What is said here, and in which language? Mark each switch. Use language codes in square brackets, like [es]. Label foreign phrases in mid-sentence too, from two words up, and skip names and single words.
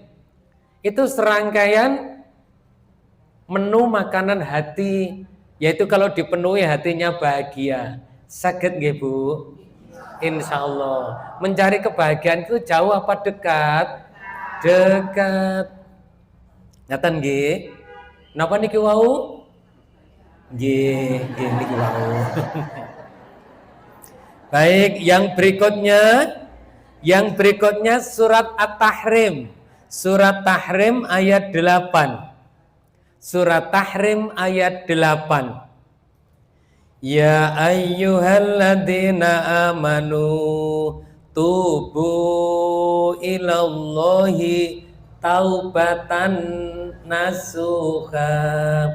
[id] Itu serangkaian menu makanan hati, yaitu kalau dipenuhi hatinya bahagia. Sakit nggih Bu? [ar] إن شاء الله. [id] Mencari kebahagiaan itu jauh apa dekat? Dekat. [jv] Ngaten nggih? Napa niki wau? Nggih niki wau. [id] Baik, yang berikutnya surat At-Tahrim. Surat Tahrim ayat 8. Surat Tahrim ayat 8. [ar] يا أيها الذين آمنوا توبوا إلى الله توبة نصوحا.